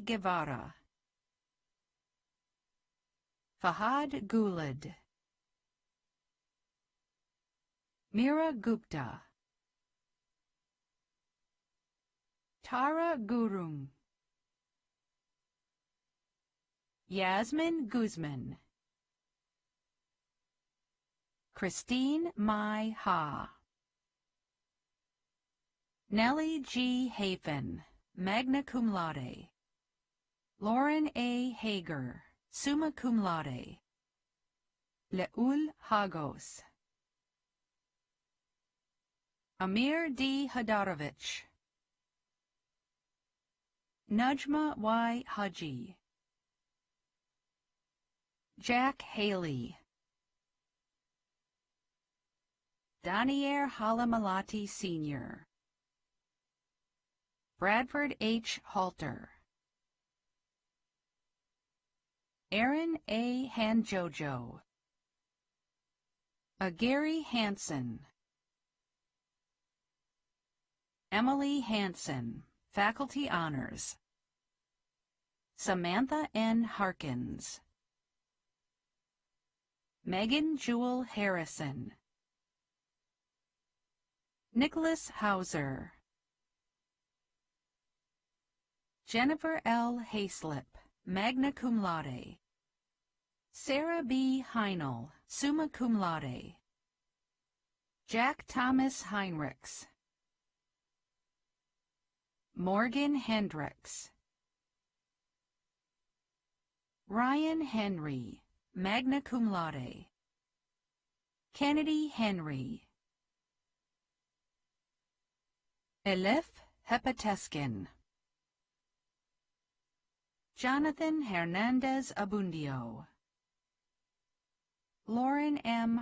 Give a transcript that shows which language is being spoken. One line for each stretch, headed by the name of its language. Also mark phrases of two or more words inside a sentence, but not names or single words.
English: Guevara, Fahad Gulad, Mira Gupta, Tara Gurung, Yasmin Guzman, Christine Mai Ha, Nellie G. Hafen,
Latin: magna cum laude,
English: Lauren A. Hager,
Latin: summa cum laude,
English: Leul Hagos, Amir D. Hadarovich, Najma Y. Haji, Jack Haley, Danier Halamalati Sr., Bradford H. Halter, Aaron A. Hanjojo, Gary Hansen, Emily Hansen, Faculty Honors, Samantha N. Harkins, Megan Jewel Harrison, Nicholas Hauser, Jennifer L. Hayslip,
Latin: magna cum laude,
English: Sarah B. Heinel,
Latin: summa cum laude,
English: Jack Thomas Heinrichs, Morgan Hendricks, Ryan Henry,
Latin: magna cum laude,
English: Kennedy Henry, Elif Hepateskin, Jonathan Hernandez Abundio, Lauren M.